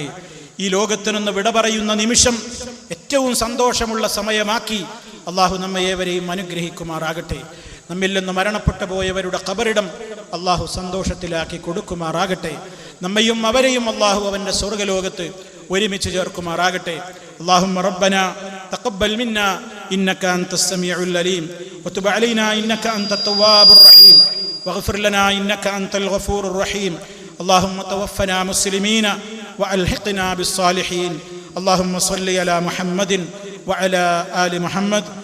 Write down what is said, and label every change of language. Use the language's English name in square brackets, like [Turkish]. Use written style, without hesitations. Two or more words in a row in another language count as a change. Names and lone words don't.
[Malayalam] ഈ ലോകത്തിനൊന്ന് വിട പറയുന്ന നിമിഷം ഏറ്റവും സന്തോഷമുള്ള സമയമാക്കി അല്ലാഹു നമ്മെ ഏവരെയും അനുഗ്രഹിക്കുമാറാകട്ടെ. നമ്മിൽ നിന്ന് മരണപ്പെട്ടു പോയവരുടെ ഖബറിടം അല്ലാഹു സന്തോഷത്തിലാക്കി കൊടുക്കുമാറാകട്ടെ. നമ്മയും അവരെയും അല്ലാഹു അവൻ്റെ സ്വർഗ്ഗലോകത്ത് ഒരുമിച്ച് ചേർക്കുമാറാകട്ടെ. [Arabic] اللهم ربنا تقبل منا إنك أنت السميع العليم وتب علينا إنك أنت التواب الرحيم واغفر لنا إنك أنت الغفور الرحيم. اللهم توفنا مسلمين وألحقنا بالصالحين. اللهم صل على محمد وعلى آل محمد.